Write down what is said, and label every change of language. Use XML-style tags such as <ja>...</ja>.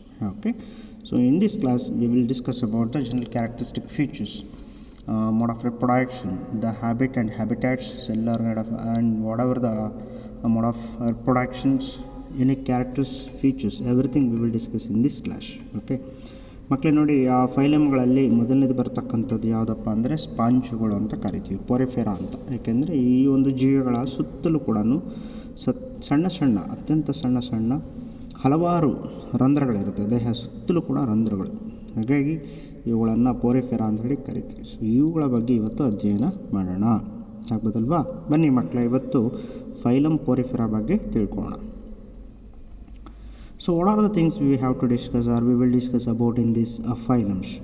<en>Okay, so in this class we will discuss about the general characteristic features, mode of reproduction, the habit and habitats, cellular mode of, and whatever the mode of reproductions, unique characters, features, everything we will discuss in this class.</en> <kn>Okay, ಮಕ್ಕಳೇ ನೋಡಿ, ಆ ಫೈಲಮ್ಗಳಲ್ಲಿ ಮೊದಲನೇದು ಬರ್ತಕ್ಕಂಥದ್ದು ಯಾವುದಪ್ಪ ಅಂದರೆ ಸ್ಪಾಂಜುಗಳು ಅಂತ ಕರಿತೀವಿ, Porifera ಅಂತ. ಏಕೆಂದರೆ ಈ ಒಂದು ಜೀವಿಗಳ ಸುತ್ತಲೂ ಕೂಡ ಸಣ್ಣ ಸಣ್ಣ, ಅತ್ಯಂತ ಸಣ್ಣ ಸಣ್ಣ ಹಲವಾರು ರಂಧ್ರಗಳಿರುತ್ತೆ. ದೇಹ ಸುತ್ತಲೂ ಕೂಡ ರಂಧ್ರಗಳು, ಹಾಗಾಗಿ ಇವುಗಳನ್ನು ಪೊರಿಫೆರಾ ಅಂತ ಹೇಳಿ ಕರಿತೀವಿ. ಸೊ ಇವುಗಳ ಬಗ್ಗೆ ಇವತ್ತು ಅಧ್ಯಯನ ಮಾಡೋಣ, ಆಗ್ಬೋದಲ್ವಾ. ಬನ್ನಿ ಮಕ್ಕಳೇ, ಇವತ್ತು ಫೈಲಮ್ ಪೊರಿಫೆರಾ ಬಗ್ಗೆ ತಿಳ್ಕೊಳ್ಳೋಣ.</kn> <en>So what are the things we have to discuss, or we will discuss about in this phylums?</en>